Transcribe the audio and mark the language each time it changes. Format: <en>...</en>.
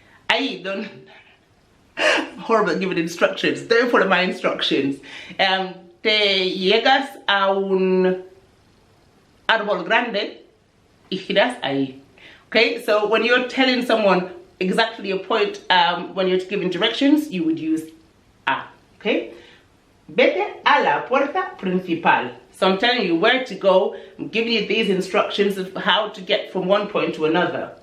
<en>Ahí, don't, horrible at giving instructions, don't follow my instructions.</en> <es>Te llegas a un árbol grande y giras ahí.</es> <en>Okay, so when you're telling someone exactly a point, when you're giving directions, you would use a.</en> <es>Okay, vete a la puerta principal.</es> <en>So I'm telling you where to go. I'm giving you these instructions of how to get from one point to another.</en>